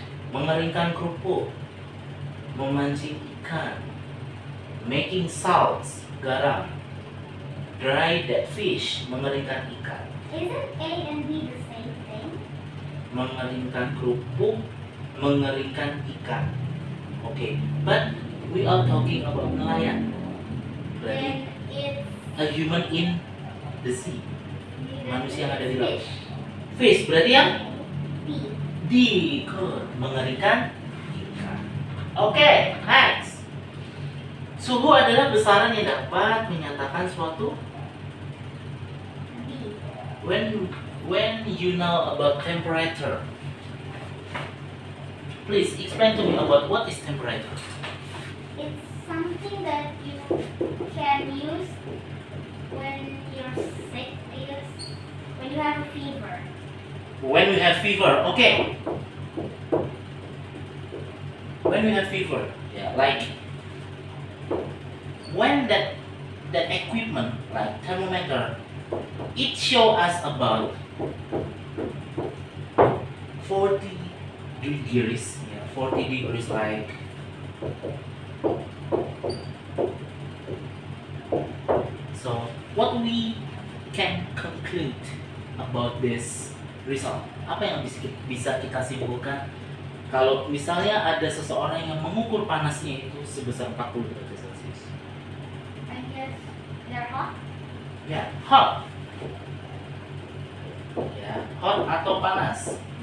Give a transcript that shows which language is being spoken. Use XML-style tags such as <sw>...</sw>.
<id>Mengeringkan kerupuk, memancing ikan,</id> <en>making salts,</en> <id>garam,</id> <en>dry that fish,</en> <id>mengeringkan ikan,</id> <en>Isn't A and B the same thing?</en> <id>mengeringkan kerupuk, mengeringkan ikan.</id> <en>Okay, but we are talking about nelayan.</en> <id>Berarti</id> <en>Then it's a human in the sea.</en> <id>Manusia yang ada di laut.</id> <en>fish.</en> <id>Fish berarti yang B.</id> <en>D, good,</en> <id>mengeringkan ikan.</id> <en>Okay, next.</en> <id>Suhu adalah besaran yang dapat menyatakan suatu. B.</id> <en>When you know about temperature, please explain to me about what is temperature. It's something that you can use when you're sick, I guess. When you have a fever. When we have fever, okay. When we have fever, yeah, like when that equipment, like thermometer, it show us about 40 degrees, yeah, 40 degrees, like so. What we can conclude about this result?</en> <id>Apa yang bisa kita simpulkan kalau misalnya ada seseorang yang mengukur panasnya itu sebesar 40 derajat Celcius?</id> <en>I guess they're hot.</en> <id>Ya, hot. Ya, hot atau panas.</id>